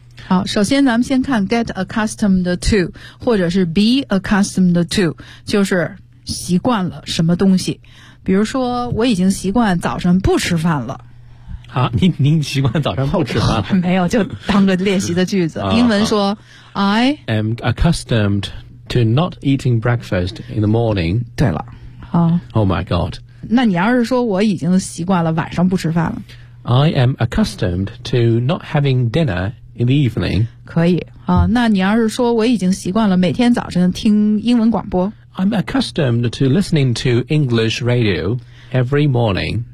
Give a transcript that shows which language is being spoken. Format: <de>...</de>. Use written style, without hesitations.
<zh>好，首先咱们先看</zh> <en>get accustomed to</en> <zh>或者是</zh> <en>be accustomed to，</en> <zh>就是习惯了什么东西。比如说我已经习惯早上不吃饭了。啊，您习惯早上不吃饭了？没有，就当个练习的句子。英文说 I</zh> <en>am accustomed to not eating breakfast in the morning.</en> <zh>对了，</zh> <en>好。Oh my god.</en> <zh>那你要是说我已经习惯了晚上不吃饭了。</zh> <en>I am accustomed to not having dinner in the evening.</en> <zh>可以。那你要是说我已经习惯了每天早晨听英文广播。</zh> <en>I'm accustomed to listening to English radio every morning.</en>